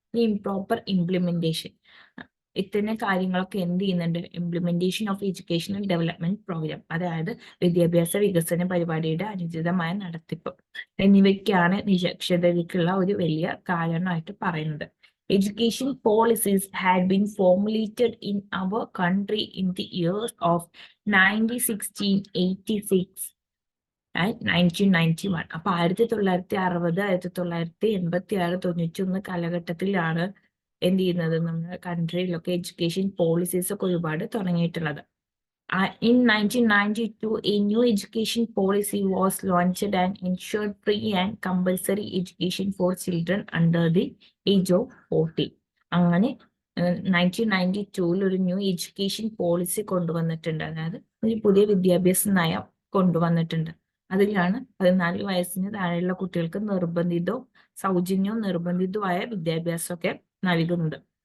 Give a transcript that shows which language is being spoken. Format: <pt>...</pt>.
<ml>Improper implementation, ഇത്തരം കാര്യങ്ങളൊക്കെ എന്ത് ചെയ്യുന്നുണ്ട്,</ml> <en>implementation of educational development program,</en> <ml>അതായത് വിദ്യാഭ്യാസ വികസന പരിപാടിയുടെ അനുചിതമായ നടത്തിപ്പ് എന്നിവയ്ക്കാണ് നിരക്ഷരതയ്ക്കുള്ള ഒരു വലിയ കാരണമായിട്ട് പറയുന്നത്.</ml> <en>Education policies had been formulated in our country in the years of 1986 and 1991.</en> <ml>അപ്പൊ 1960, 1986, 1991 കാലഘട്ടത്തിലാണ് എന്ത് ചെയ്യുന്നത്, നമ്മുടെ കൺട്രിയിലൊക്കെ എഡ്യൂക്കേഷൻ പോളിസീസ് ഒക്കെ ഒരുപാട് തുടങ്ങിയിട്ടുള്ളത്.</ml> <en>In 1992, a new education policy was launched and ensured free and compulsory education for children under the age of 40.</en> <ml>അങ്ങനെ 1992 ഒരു new education policy കൊണ്ടുവന്നിട്ടുണ്ട്. അതായത് ഒരു പുതിയ വിദ്യാഭ്യാസ നയം കൊണ്ടുവന്നിട്ടുണ്ട്. അതിലാണ് 14 വയസ്സിന് താഴെയുള്ള കുട്ടികൾക്ക് നിർബന്ധിതവും സൗജന്യവും നിർബന്ധിതവുമായ വിദ്യാഭ്യാസമൊക്കെ നൽകുന്നത്.</ml>